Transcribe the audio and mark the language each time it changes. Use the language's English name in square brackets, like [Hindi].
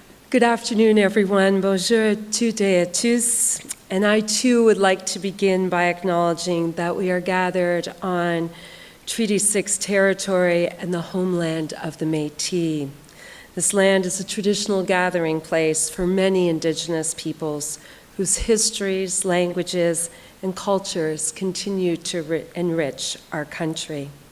[English] Good afternoon, everyone. [French] Bonjour à toutes et à tous. [English] And I, too, would like to begin by acknowledging that we are gathered on Treaty 6 territory and the homeland of the Métis. This land is a traditional gathering place for many Indigenous peoples whose histories, languages, and cultures continue to enrich our country.